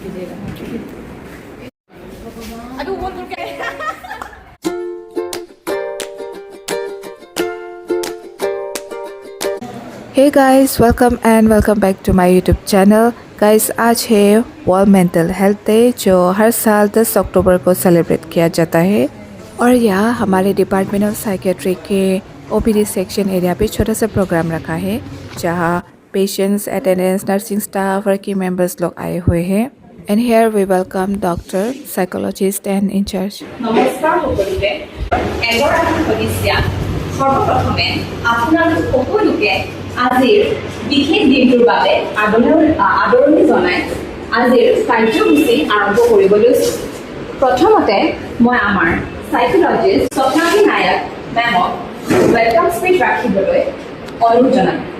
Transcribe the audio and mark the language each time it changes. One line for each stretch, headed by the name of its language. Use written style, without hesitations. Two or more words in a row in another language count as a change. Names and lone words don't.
English: Hey guys, welcome back to my YouTube channel.
Hindi: गाइस आज है वर्ल्ड मेंटल हेल्थ डे जो हर साल 10 अक्टूबर को सेलिब्रेट किया जाता है और यहाँ हमारे
English: department of psychiatry
Hindi: के
English: OPD section area
Hindi: पे छोटा सा प्रोग्राम रखा है जहाँ पेशेंट्स, अटेंडेंट्स,
English: nursing staff, working members
Hindi: लोग आए हुए हैं
English: and here we welcome doctor, psychologist and incharge.
Assamese: नमस्कार সকলোকে এগৰাকী সদস্যা সৰ্বপ্ৰথমে আপোনালোক সকলোকে আজিৰ বিশেষ দিনটোৰ বাবে আদৰণি জনাই আজিৰ কাৰ্যসূচী আৰম্ভ কৰিবলৈ প্ৰথমতে মই আমাৰ সাইকোলজিষ্ট স্বপ্নালী নায়ক মেমক
English: welcome speech
Assamese: ৰাখিবলৈ অনুৰোধ জনাম।